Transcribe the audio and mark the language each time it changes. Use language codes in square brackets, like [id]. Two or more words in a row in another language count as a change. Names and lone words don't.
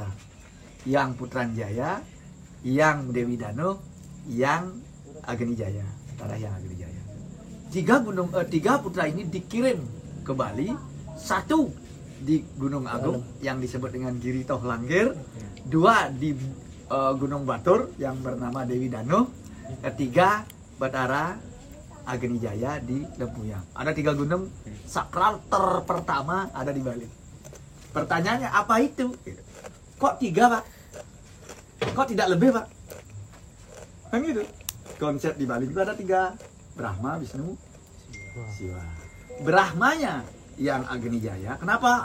[id] Yang Putran Jaya, yang Dewi Dano, yang Ageni Jaya. Yang Ageni Jaya. 3 putra ini dikirim ke Bali, 1 di Gunung Agung yang disebut dengan Giri Toh Langgir, 2 di Gunung Batur yang bernama Dewi Dano, 3 Batara Ageni Jaya di Lempuyang. Ada 3 gunung sakral terpertama ada di Bali. Pertanyaannya apa itu? Kok 3 Pak? Kok tidak lebih Pak? Kan gitu. Konsep di Bali itu ada 3, Brahma, Wisnu, Siwa. Brahmanya yang Ageni Jaya, kenapa?